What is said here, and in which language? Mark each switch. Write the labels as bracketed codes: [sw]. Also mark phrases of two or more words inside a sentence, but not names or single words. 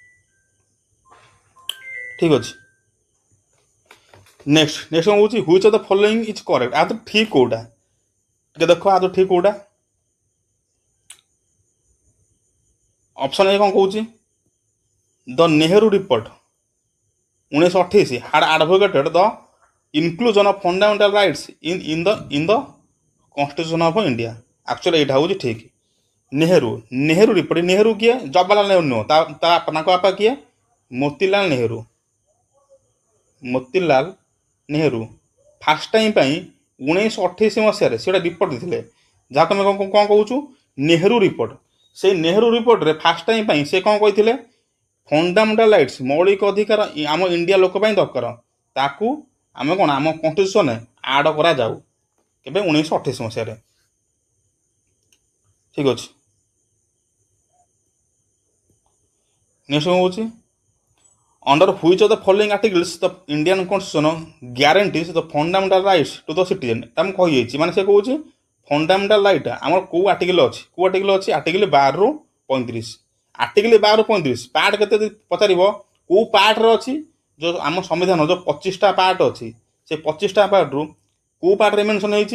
[or] ଠିକ ଅଛି। ନେକ୍ସଟ କ'ଣ ହେଉଛି? [en] which of the following is correct. [or] ଆଦ ଠିକ କୋଉଟା? ଟିକେ ଦେଖ, ଆଦ ଠିକ କୋଉଟା? ଅପସନ୍ ଏ କ'ଣ କହୁଛି? [en] the Nehru report 1928 had advocated the inclusion of fundamental rights in the constitution of India। [or] ଆକ୍ଚୁଆଲି ଏଇଟା ହେଉଛି ଠିକ। ନେହେରୁ ରିପୋର୍ଟ। ନେହେରୁ କିଏ? ଜବାହରଲାଲ ନେହେରୁ ନୁହଁ, ତାଙ୍କ ବାପା କିଏ? ମୋତିଲାଲ ନେହେରୁ [en] first time [or] ପାଇଁ 1928 ମସିହାରେ ସେ ଗୋଟେ ରିପୋର୍ଟ ଦେଇଥିଲେ, ଯାହାକୁ ଆମେ କ'ଣ କହୁଛୁ? ନେହେରୁ ରିପୋର୍ଟ। ସେଇ ନେହେରୁ ରିପୋର୍ଟରେ [en] first time [or] ପାଇଁ ସେ କ'ଣ କହିଥିଲେ? [en] fundamental rights, [or] ମୌଳିକ ଅଧିକାର ଆମ ଇଣ୍ଡିଆ ଲୋକ ପାଇଁ ଦରକାର, ତାକୁ ଆମେ କ'ଣ ଆମ କନଷ୍ଟିଟ୍ୟୁସନରେ ଆଡ଼ କରାଯାଉ। କେବେ? 1928 ମସିହାରେ। ଠିକ ଅଛି। ନେକ୍ସଟ କ'ଣ କହୁଛି? [en] Under which of the following articles the Indian Constitution guarantees the fundamental rights to the citizen। [or] ଆମେ କହିଯାଇଛି, ମାନେ ସେ କହୁଛି [en] fundamental right [or] ଆମର କୋଉ ଆର୍ଟିକଲ ଅଛି? କୋଉ ଆର୍ଟିକଲ ଅଛି? ଆର୍ଟିକଲ 12 ରୁ 35। ଆର୍ଟିକଲ 12 ରୁ 35 ପାର୍ଟ କେତେ ପଚାରିବ? କୋଉ ପାର୍ଟରେ ଅଛି? ଯେଉଁ ଆମ ସମ୍ବିଧାନ ଯେଉଁ 25ଟା ପାର୍ଟ ଅଛି, ସେ 25ଟା ପାର୍ଟରୁ କୋଉ ପାର୍ଟରେ ମେନସନ୍ ହେଇଛି?